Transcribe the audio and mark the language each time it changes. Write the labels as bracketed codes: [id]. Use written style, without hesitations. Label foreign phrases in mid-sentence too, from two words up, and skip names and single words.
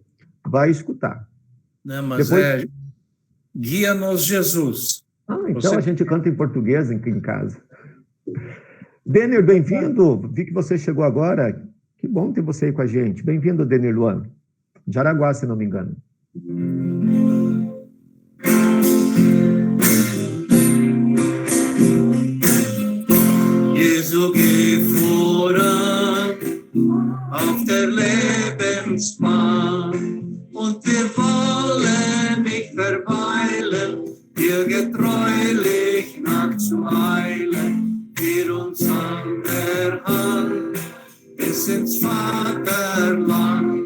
[pt] Vai escutar. Não, mas Depois... Guia-nos Jesus. Então a gente canta em português aqui em casa. Denner, bem-vindo. Vi que você chegou agora. Que bom ter você aí com a gente. Bem-vindo, Denner Luan. De Araguá, se não me engano. [de] Jesu, geh voran auf der Lebensbahn und wir wollen nicht verweilen, dir getreulich nachzueilen, wir uns an der Hand bis ins Vaterland.